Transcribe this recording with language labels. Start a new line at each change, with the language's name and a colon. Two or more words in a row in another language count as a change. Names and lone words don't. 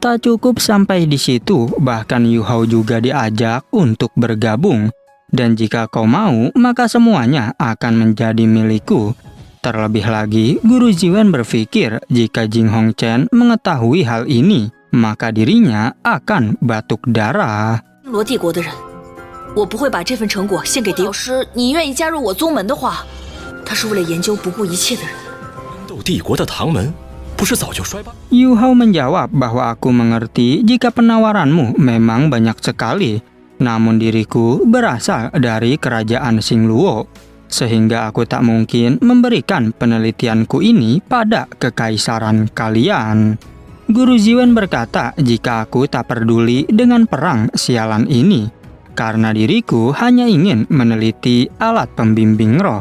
Indonesian: Tak cukup sampai di situ, bahkan Yu Hao juga diajak untuk bergabung. Dan jika kau mau, maka semuanya akan menjadi milikku. Terlebih lagi, Guru Ziwen berpikir jika Jing Hongchen mengetahui hal ini, maka dirinya akan batuk darah.
Chinese: 我不会把这份成果献给敌老师。你愿意加入我宗门的话，他是为了研究不顾一切的人。斗帝国的唐门不是早就衰败？
Indonesian: Yu Hao menjawab bahwa aku mengerti jika penawaranmu memang banyak sekali. Namun diriku berasal dari kerajaan Xingluo, sehingga aku tak mungkin memberikan penelitianku ini pada kekaisaran kalian. Guru Ziwen berkata jika aku tak peduli dengan perang sialan ini, karena diriku hanya ingin meneliti alat pembimbing roh.